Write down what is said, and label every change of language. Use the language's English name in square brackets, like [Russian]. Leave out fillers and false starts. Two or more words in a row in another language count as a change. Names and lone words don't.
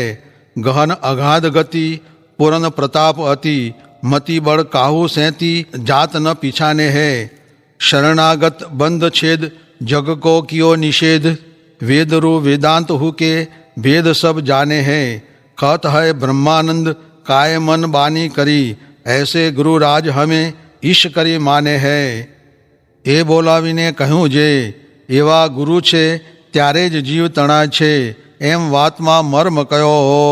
[Braj] गहन अगाध गति पूर्ण प्रताप अति, मति बल काहु सैती जात न पीछाने है. शरणागत बंध छेद जग को कियो निषेध, वेदरु वेदांत हु के भेद सब जाने है. कहत है ब्रह्मानंद काय मन बानी करी, ऐसे गुरु राज हमें ईश करी माने है. [Gujarati] એ બોલાવીને કહ્યું જે એવા ગુરુ છે ત્યારે જ જીવ તણાય છે, એમ વાતમાં મર્મ કયો.